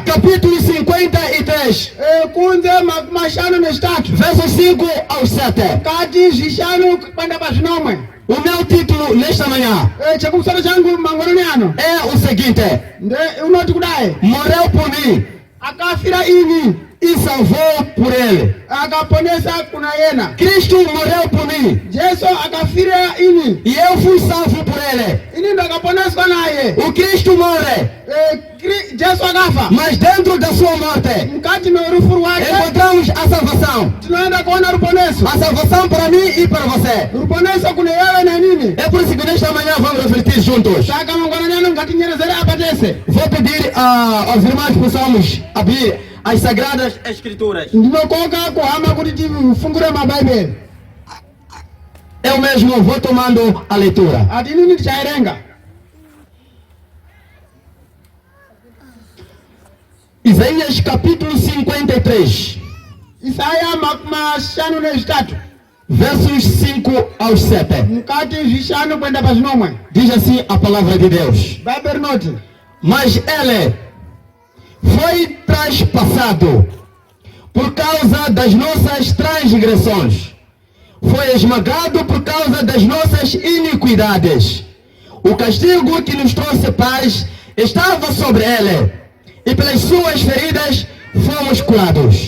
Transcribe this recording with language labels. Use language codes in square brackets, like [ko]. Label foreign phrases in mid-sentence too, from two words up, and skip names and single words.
[pt] capítulo 53, [ndc] Kunze mashanu nezvitatu. [pt] versos 5 ao 7. [ndc] Kati zvishanu kwenda pazvinomwe. [pt] O meu título nesta manhã [ndc] Chekumusoro changu mangwanani ano. [pt] é o seguinte: [ndc] Unoti kudai. [pt] morreu por mim [ndc] Akafira ini. [pt] e salvou por ele. [ndc] Akaponesa kuna yena. [pt] Cristo morreu por mim [ndc] Jesu akafira ini. [pt] e eu fui salvo por ele. [ndc] Ini ndo akaponeswa naye. [pt] O Cristo morre, [ndc] Jesu akafa. [pt] mas dentro da sua morte [ndc] Mukati merufu rwake. [pt] encontramos a salvação. [ndc] Tinoenda kuona ruponeso. [pt] A salvação para mim e para você. [ndc] Ruponeso kune wewe na nini. [pt] É por isso que nesta manhã vamos refletir juntos. [ndc] Saka mangwanani ano ngatinyerezere apa tese. [pt] Vou pedir aos irmãos que possamos abrir as Sagradas Escrituras. [ndc] Ndinokoka kuhama kuti tifungure mabhaibheri. [pt] Eu mesmo vou tomando a leitura. [ndc] Ati inini tichaerenga. [pt] Isaías capítulo 53, [ndc] Isaya mashanu nezitatu [pt] versos 5 aos 7. [ndc] mukati zishanu kwenda pa zinomwe. [pt] Diz assim a palavra de Deus: Bible note. mas ele foi traspassado por causa das nossas transgressões, foi esmagado por causa das nossas iniquidades. O castigo que nos trouxe paz estava sobre ele, e pelas suas feridas fomos curados.